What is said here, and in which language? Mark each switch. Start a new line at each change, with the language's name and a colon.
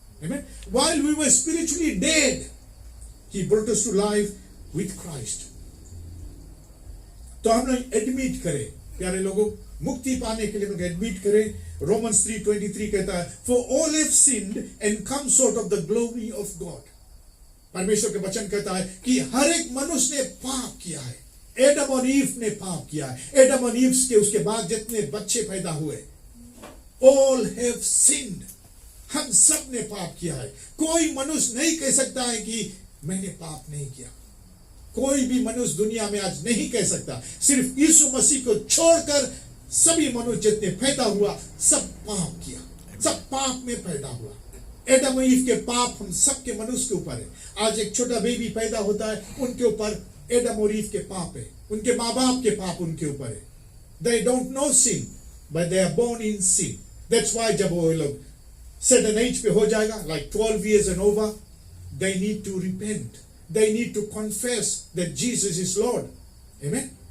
English: Amen. While we were spiritually dead, he brought us to life with Christ.
Hindi: तो हम लोग admit करें, प्यारे लोगों, मुक्ति पाने के लिए हम एडमिट करें।
English: Romans 3:23 कहता है, for all have sinned and come short of the glory of God.
Hindi: परमेश्वर के वचन कहता है कि हर एक मनुष्य ने पाप किया है। एडम और ईव ने पाप किया है। एडम और ईव के उसके बाद जितने बच्चे पैदा हुए, all have sinned. हम सब ने पाप किया है। कोई मनुष्य नहीं कह सकता है कि मैंने पाप नहीं किया। कोई भी मनुष्य दुनिया में आज नहीं कह सकता। सिर्फ यीशु मसीह को छोड़कर सभी मनुष्य जितने पैदा हुआ, सब पाप किया, सब पाप में पैदा हुआ। एडम और ईव के पाप हम सब के मनुष्य के ऊपर है। आज एक छोटा बेबी पैदा होता है, उनके ऊपर एडम और ईव के पाप है, उनके माँ बाप के पाप उनके ऊपर है.
English: They don't know sin, but they are born in sin. That's why जब वो लोग certain age पे हो जाएगा, like 12 years and over, they need to repent. They need to confess that Jesus is Lord. Amen.